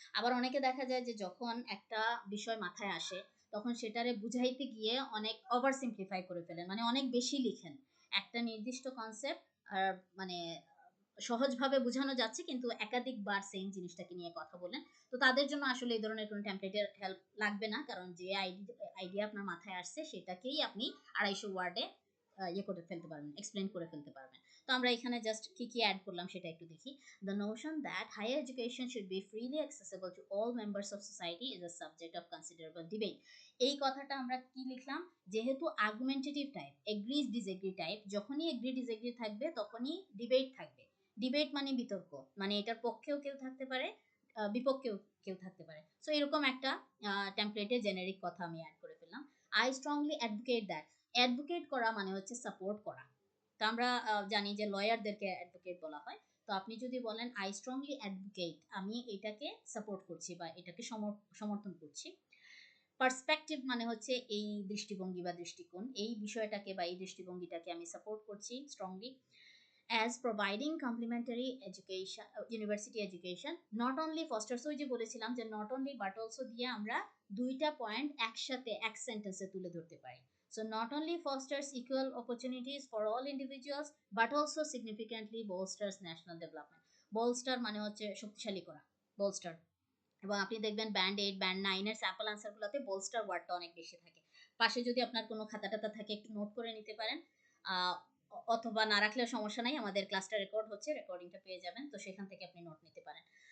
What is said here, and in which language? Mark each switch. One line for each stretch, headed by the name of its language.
Bangla: আবার অনেকে দেখা যায় যে যখন একটা বিষয় মাথায় আসে তখন সেটারে বুঝাইতে গিয়ে অনেক ওভার সিম্পলিফাই করে ফেলেন, মানে অনেক বেশি লিখেন একটা নির্দিষ্ট কনসেপ্ট, আর মানে সহজভাবে বোঝানো যাচ্ছে কিন্তু একাধিকবার সেম জিনিসটাকে নিয়ে কথা বলেন। তো তাদের জন্য আসলে এই ধরনের কোনো টেমপ্লেটের হেল্প লাগবে না, কারণ যে আইডিয়া আপনার মাথায় আসছে সেটাকেই আপনি 250 ওয়ার্ডে ইয়ে করে ফেলতে পারবেন, এক্সপ্লেন করে ফেলতে পারবেন। তো আমরা এখানে জাস্ট কি কি অ্যাড করলাম সেটা একটু দেখি।
English: The notion that higher education should be freely accessible to all members of society is a subject of considerable debate.
Bangla: এই কথাটা আমরা কি লিখলাম? যেহেতু argumentative type, agri disagree type, যখনই এগ্রি ডিসএগ্রি থাকবে তখনই ডিবেট থাকবে। ডিবেট মানে বিতর্ক, মানে এটার পক্ষেও কেউ থাকতে পারে, বিপক্ষেও কেউ থাকতে পারে। সো এরকম একটা টেমপ্লেটে জেনেরিক কথা আমি অ্যাড করে ফেললাম। I strongly advocate that, advocate করা মানে হচ্ছে সাপোর্ট করা। তো আমরা জানি যে লয়ারদেরকে অ্যাডভোকেট বলা হয়। তো আপনি যদি বলেন আই স্ট্রংলি অ্যাডভোকেট, আমি এটাকে সাপোর্ট করছি বা এটাকে সমর্থন করছি। পার্সপেক্টিভ মানে হচ্ছে এই দৃষ্টিভঙ্গি বা দৃষ্টিকোণ, এই বিষয়টাকে বা এই দৃষ্টিভঙ্গিটাকে আমি সাপোর্ট করছি strongly.
English: As providing complementary education, university education, not only fosters,
Bangla: ওই যে বলেছিলাম যে not only but also দিয়ে আমরা দুইটা পয়েন্ট একসাথে এক সেন্টেন্সে তুলে ধরতে পারি।
English: So not only fosters equal opportunities for all individuals but also significantly bolsters national development. Bolster মানে
Bangla: হচ্ছে শক্তিশালী করা, bolster। এবং আপনি দেখবেন ব্যান্ড 8 ব্যান্ড 9 এর স্যাম্পল আনসারগুলোতে বোলস্টার ওয়ার্ডটা অনেক বেশি থাকে। পাশে যদি আপনার কোনো খাতা টাতা থাকে একটু নোট করে নিতে পারেন, অথবা না রাখলেও সমস্যা নাই, আমাদের ক্লাসটা রেকর্ড হচ্ছে, রেকর্ডিংটা পেয়ে যাবেন, তো সেখান থেকে আপনি নোট নিতে পারেন।